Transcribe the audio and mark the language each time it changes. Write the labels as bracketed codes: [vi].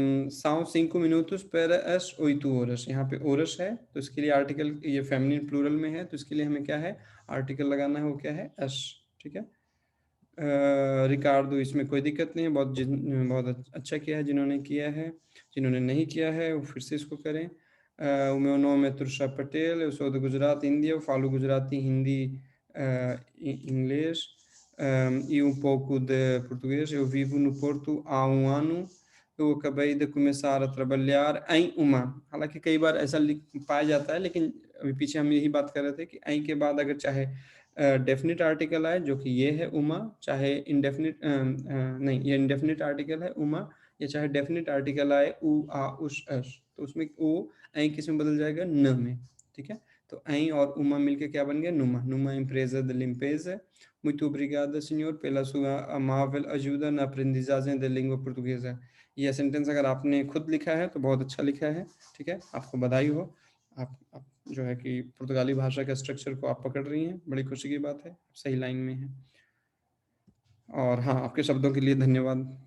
[pt] são 5 minutos para as 8 horas, [hi] यहाँ पे horas है तो इसके लिए आर्टिकल, ये फेमिनिन प्लूरल में है तो इसके लिए हमें क्या है, आर्टिकल लगाना है, वो क्या है, as, ठीक है। रिकार्डो, इसमें कोई दिक्कत नहीं है, बहुत अच्छा किया है जिन्होंने किया है। जिन्होंने नहीं किया है वो फिर से इसको करें। [pt] o meu nome é Tursha Patel, eu sou de Gujarat, Índia, eu falo गुजराती, हिंदी, इंग्लिश। e um pouco de português. Eu vivo no Porto há 1 ano. Eu acabei de começar a trabalhar em उमा। [hi] हालाँकि कई बार ऐसा लिख पाया जाता है, लेकिन अभी पीछे हम यही बात कर रहे थे कि ऐ के बाद अगर चाहे डेफ़िनिट आर्टिकल आए, जो कि ये है उमा, चाहे नहीं, ये इंडेफ़िनिट आर्टिकल है उमा, या चाहे डेफ़िनिट आर्टिकल आए उ, आ, उश, अश, तो उसमें ओ, ऐ किसमें बदल जाएगा? न में, ठीक है? तो ऐ और उमा मिलके क्या बन गया? [pt] नुमा। Numa empresa de limpeza. Muito obrigada, senhor, pela sua amável ajuda na aprendizagem da língua portuguesa। [hi] ये सेंटेंस अगर आपने खुद लिखा है तो बहुत अच्छा लिखा है, ठीक है? आपको बधाई हो। आप जो है कि पुर्तगाली भाषा के स्ट्रक्चर को आप पकड़ रही हैं, बड़ी खुशी की बात है, सही लाइन में हैं। और हाँ, आपके शब्दों के लिए धन्यवाद।